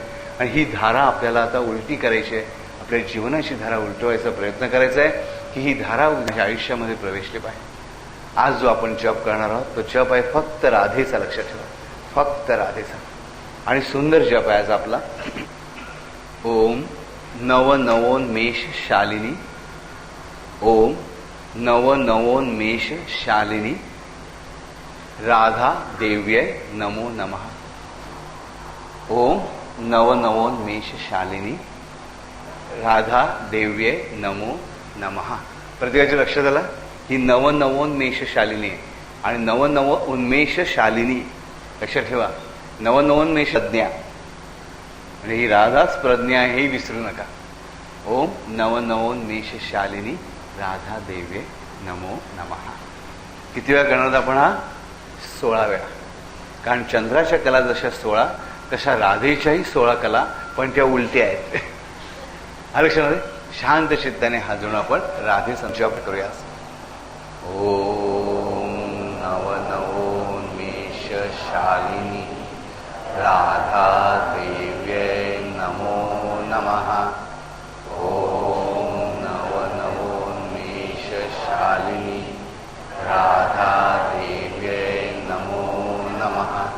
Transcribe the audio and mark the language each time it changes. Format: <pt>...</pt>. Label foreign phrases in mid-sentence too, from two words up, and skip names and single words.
<mr>आणि ही धारा आपल्याला आता उलटी करायची आहे. आपल्या जीवनाची धारा उलटवायचा प्रयत्न करायचा आहे की ही धारा माझ्या आयुष्यामध्ये प्रवेशली पाहिजे. आज जो आपण जप करणार आहोत तो जप आहे फक्त राधेचा. लक्षात ठेवा, फक्त राधेचा. आणि सुंदर जप आहे आज आपला.</mr> <sa>ओम नवनवोन्मेष शालिनी, ओम नवनवोन्मेष शालिनी राधा देव्यै नमो नमः. ओम नवनवोन्मेष शालिनी राधा देव्यै नमो नमः.</sa> <mr>प्रत्येकाच्या लक्षात आला, ही नवनवोन्मेष शालिनी आहे. आणि नवनव उन्मेष शालिनी लक्षात ठेवा, नवनवोन्मेष प्रज्ञा म्हणजे ही राधाच प्रज्ञा आहे, हे विसरू नका.</mr> <sa>ओम नवनवोन्मेष शालिनी राधा देव्ये नमो नमः.</sa> <mr>किती वेळा करणार आपण हा? 16 वेळा. कारण चंद्राच्या कला जशा 16 तशा राधेच्याही 16 कला, पण त्या उलट्या आहेत. लक्षामध्ये शांत चित्ताने हात जोडून आपण राधेचा जप करूया.</mr> <sa>ओम नवनवोन्मेष शालिनी राधा देव्यै नमो नमः. ओम नवनवोन्मेष शालिनी राधा देव्यै नमो नमः.</sa>